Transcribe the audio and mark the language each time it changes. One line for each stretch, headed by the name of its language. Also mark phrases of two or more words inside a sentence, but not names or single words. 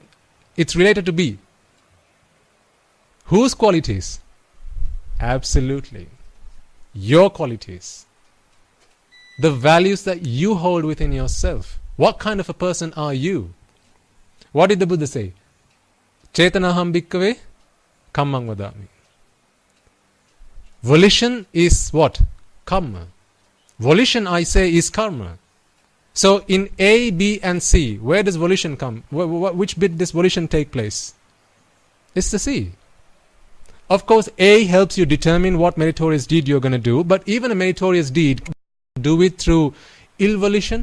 English: It's related to B. Whose qualities? Absolutely. Your qualities. The values that you hold within yourself. What kind of a person are you? What did the Buddha say?
Pali: Chetanaham bhikkhave kammang vadami.
English: Volition is what? Karma. Volition, I say, is karma. So in A, B and C, where does volition come? Which bit does volition take place? It's the C. Of course, A helps you determine what meritorious deed you're going to do, but even a meritorious deed, do it through ill volition.